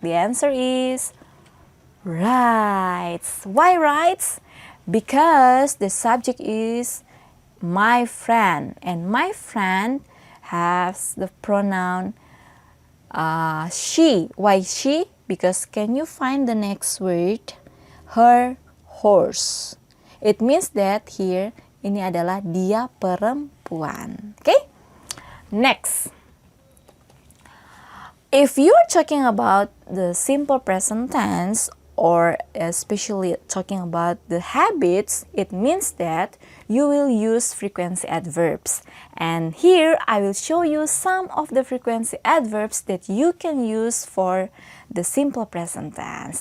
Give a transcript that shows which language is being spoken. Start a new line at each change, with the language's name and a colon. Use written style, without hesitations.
English: The answer is rides. Why rides? Because the subject is my friend, and my friend has the pronoun She. Why she? Because can you find the next word? Her horse. It means that here
Indonesian: ini adalah dia perempuan.
English: Okay? Next. If you're talking about the simple present tense or especially talking about the habits, it means that you will use frequency adverbs. And here I will show you some of the frequency adverbs that you can use for the simple present tense.